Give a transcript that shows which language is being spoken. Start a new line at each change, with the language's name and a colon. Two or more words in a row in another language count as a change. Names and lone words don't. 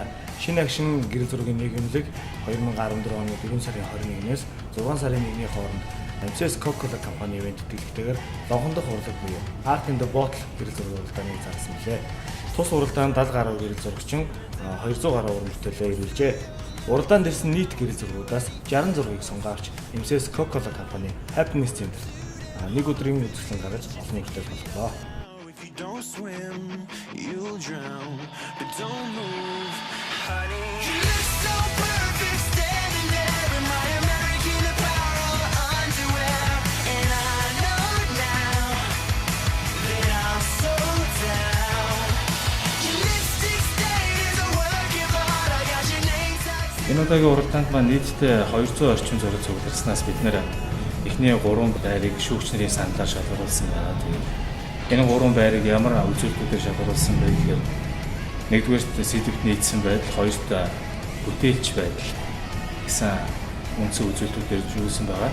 Mongolian: Шинэ агшин гэрэл зургийн нийгэмлэг 2014 оны 4 сарын 21-ээс 6 сарын 1-ний хооронд MCS Coca-Cola компани ивент тэтгэлгээр лонхондох урлаг буюу Art in the Bottle гэрэл зураг уралдааныг зарсан билээ. Тус уралдаанд 70 гаруй гэрэл зурагчин 200 гаруй уран бүтээлээ ирүүлжээ. Уралдаанд ирсэн нийт гэрэл зургуудаас 66-ыг сонгоорч MCS Coca-Cola компани Happiness Center нэг өдрийн үзэсгэлэн гаргаж олонний хүртэл болголоо.
English: Don't swim, you'll drown, but don't move, honey. You look so perfect standing there in my American Apparel underwear, and I know now that I'm so down. Your lipstick stain is a work of art. I got your name tattooed.
Mongolian: Энэ удаагийн уралдаанд маань нийтдээ 200 орчим зураг цугларснаас бид нэр эхний 3 байрыг шүүгч нарын саналаар шалгаруулсан байна. Энэ 3 байрыг ямар үзүүлэлтүүдээр шалгаруулсан бэ гэхээр нэгдүгээрт сэдвт нийцсэн байдал, хоёрт бүтээлч байдал гэсэн үндсэн үзүүлэлтүүдээр жуулсан байгаа.